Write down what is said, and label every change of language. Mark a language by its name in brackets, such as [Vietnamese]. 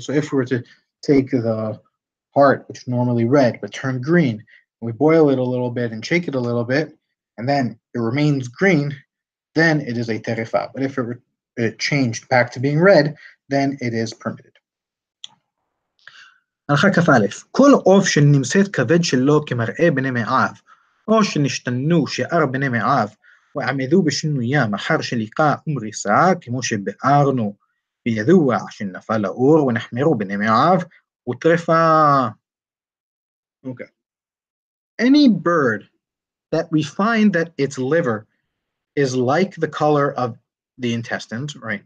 [English] So if we were to take the heart, which is normally red but turned green, we boil it a little bit and shake it a little bit, and then it remains green, then it is a terefa. But if it changed back to being red, then it is permitted. [Hebrew] הלכה כ"א, כל עוף שנמצאת כבד שלו כמראה בני מעיו, או שנשתנו שאר בני מעיו, ועמדו בשינוים אחר שליקה ומריסה, כמו שבארנו, וידוע שנפל לאור ונחמרו בני מעיו, וטרפה. [English] Okay. Any bird that we find that its liver is like the color of the intestines, right?